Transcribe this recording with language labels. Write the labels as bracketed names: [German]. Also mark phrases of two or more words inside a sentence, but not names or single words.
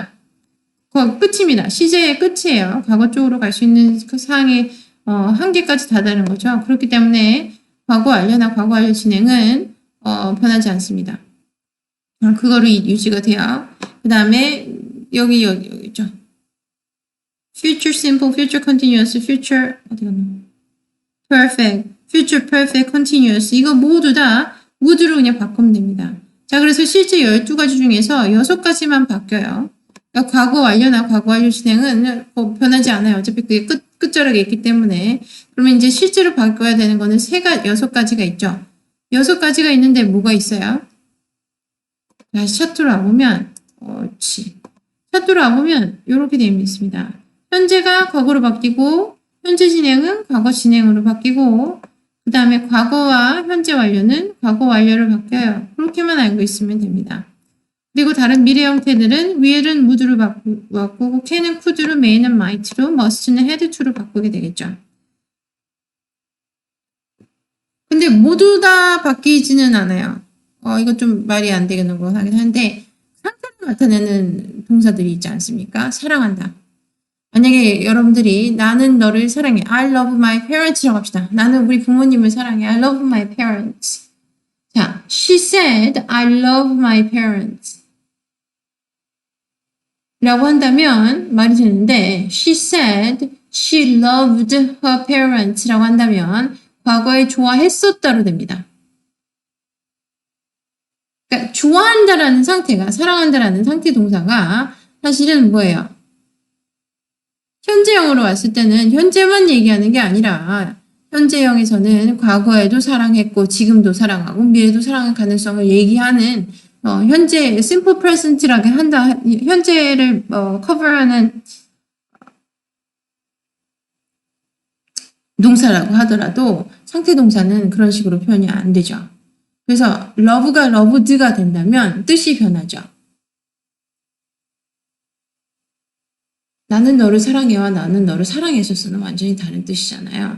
[Korean] 끝입니다. 시제의 끝이에요. 과거 쪽으로 갈 수 있는 그 사항의 한계까지 다다른 거죠. 그렇기 때문에 과거 완료나 과거 완료 진행은 변하지 않습니다. 그거로 유지가 돼요. 그 다음에 여기 있죠. [English] future simple, future continuous, future [Korean] 어디 갔나? [English] perfect, future perfect, continuous [Korean] 이거 모두 다 would로 그냥 바꾸면 됩니다. 자, 그래서 실제 12가지 중에서 6가지만 바뀌어요. 그러니까 과거 완료나 과거 완료 진행은 변하지 않아요. 어차피 그게 끝자락에 있기 때문에. 그러면 이제 실제로 바꿔야 되는 거는 6가지가 있죠. 6가지가 있는데 뭐가 있어요? 다시 차트로 와보면, 차트로 와보면 이렇게 되어 있습니다. 현재가 과거로 바뀌고, 현재 진행은 과거 진행으로 바뀌고, 그 다음에 과거와 현재 완료는 과거 완료로 바뀌어요. 그렇게만 알고 있으면 됩니다. 그리고 다른 미래 형태들은 will은 would로 바꾸고, can은 could로, may는 might로, must는 [English] had to [Korean] 로 바꾸게 되겠죠. 근데 모두 다 바뀌지는 않아요. 이거 좀 말이 안 되는 거 하긴 한데, 상태를 나타내는 동사들이 있지 않습니까? 사랑한다. 만약에 여러분들이 나는 너를 사랑해. [English] I love my parents라고 합시다. [Korean] 나는 우리 부모님을 사랑해. [English] I love my parents. 자, she said I love my parents. [Korean] 라고 한다면 말이 되는데 [English] she said she loved her parents [Korean] 라고 한다면 과거에 좋아했었다로 됩니다. 그러니까 좋아한다라는 상태가 사랑한다라는 상태 동사가 사실은 뭐예요? 현재형으로 왔을 때는 현재만 얘기하는 게 아니라 현재형에서는 과거에도 사랑했고 지금도 사랑하고 미래도 사랑할 가능성을 얘기하는 현재 [English] simple present [Korean] 라고 한다. 현재를 커버하는 동사라고 하더라도 상태 동사는 그런 식으로 표현이 안 되죠. 그래서 love가 loved가 된다면 뜻이 변하죠. 나는 너를 사랑해와 나는 너를 사랑했었어는 완전히 다른 뜻이잖아요.